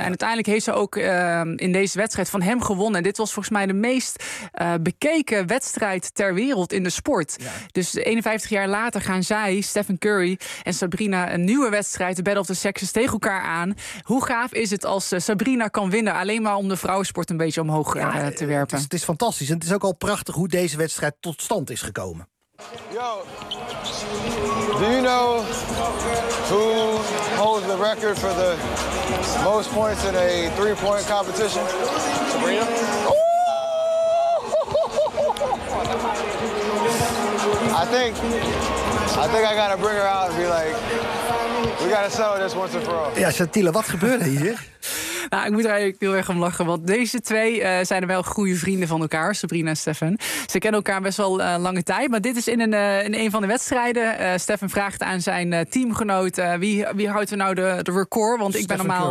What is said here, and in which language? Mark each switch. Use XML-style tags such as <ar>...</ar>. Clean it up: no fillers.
<nl>En uiteindelijk heeft ze ook in deze wedstrijd van hem gewonnen. En dit was volgens mij de meest bekeken wedstrijd ter wereld in de sport. Ja. Dus 51 jaar later gaan zij, Stephen Curry en Sabrina, een nieuwe wedstrijd, de Battle of the Sexes, tegen elkaar aan. Hoe gaaf is het als Sabrina kan winnen, alleen maar om de vrouwensport een beetje omhoog te werpen? Het is fantastisch. En het is ook al prachtig hoe deze wedstrijd tot stand is gekomen.</nl> <en>Yo, do you know who holds the record for the most points in a three-point competition? Sabrina? I think I gotta bring her out and be like, we gotta sell this once and for all.</en> <nl>Ja, Shatila, wat gebeurde hier? Nou, ik moet er eigenlijk heel erg om lachen, want deze twee zijn wel goede vrienden van elkaar, Sabrina en Stephen. Ze kennen elkaar best wel lange tijd, maar dit is in een van de wedstrijden. Stephen vraagt aan zijn teamgenoot, wie houdt er nou de record? Want ik ben normaal,</nl>